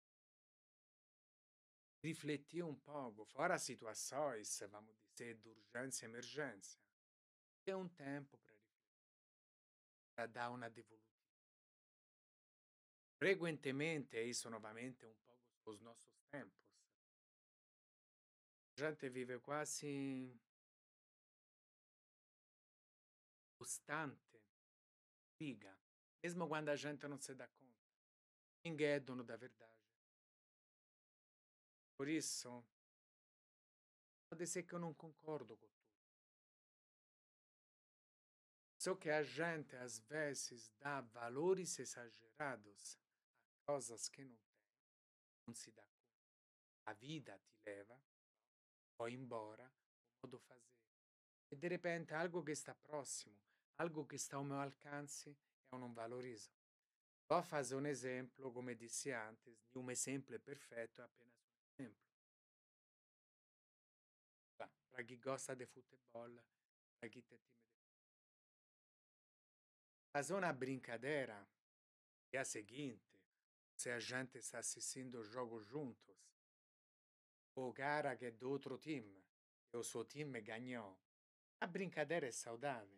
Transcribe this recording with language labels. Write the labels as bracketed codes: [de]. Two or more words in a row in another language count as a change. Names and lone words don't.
[pt] Refletir um pouco, fora situações, vamos dizer, de urgência e emergência. Ter um tempo para refletir, para dar uma devolutiva. Frequentemente, isso novamente um pouco os nossos tempos. A gente vive [it] quasi costante [pt] briga, mesmo quando a gente não se dà conta. Ninguém é dono da verdade. Por isso, pode ser que eu não concordo com tudo. Só que a gente, às vezes, dá valores exagerados a coisas que não tem, não se dá conta. A vida ti leva, vai embora, o modo fazer. E de repente algo que está próximo, algo que está ao meu alcance, eu não valorizo. Vou fazer um exemplo, come disse antes, [it] di un esempio perfetto è apenas un esempio. [pt] Para chi gosta de futebol, para chi tem time de fazer uma brincadeira é a seguinte, se a gente está assistindo o jogo juntos, o cara que é do outro time, e o suo time ganhou, a brincadeira é saudável.